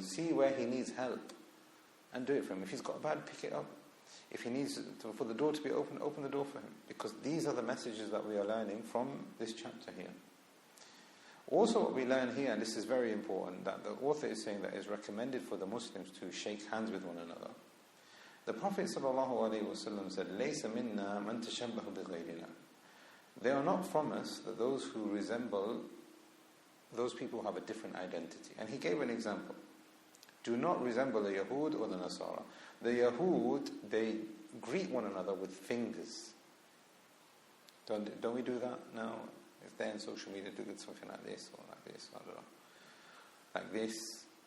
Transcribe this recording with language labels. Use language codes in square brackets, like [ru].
[en] See where he needs help and do it for him. If he's got a bag, pick it up. If he needs for the door to be open, open the door for him. Because these are the messages that we are learning from this chapter here. Also what we learn here, and this is very important, that the author is saying that it is recommended for the Muslims to shake hands with one another. The Prophet ﷺ said, [ar] لَيْسَ مِنَّا مَنْ تَشَبَّهُ بِغَيْرِنَا. [en] They are not from us, that those who resemble those people who have a different identity. And he gave an example. Do not resemble the Yahud or the Nasara. The Yahud, they greet one another with fingers. Don't we do that now? If they're in social media, do something like this or like this, I don't know. Like this.